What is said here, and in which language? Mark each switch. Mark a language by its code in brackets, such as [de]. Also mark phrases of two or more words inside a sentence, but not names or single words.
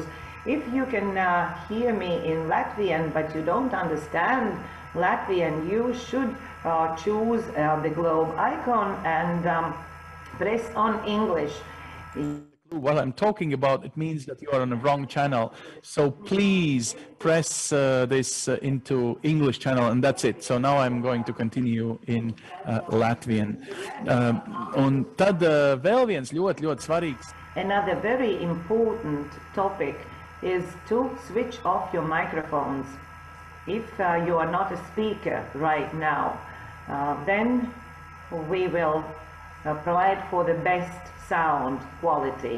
[en] If you can hear me in Latvian but you don't understand Latvian, you should choose the globe icon and press on English. What I'm talking about, it means that you are on the wrong channel. So please press this into English channel, and that's it. So now I'm going to continue in Latvian. [lv] Un tad vēl viens ļoti svarīgs. [en] Another very important topic is to switch off your microphones. If you are not a speaker right now, then we will provide for the best sound quality.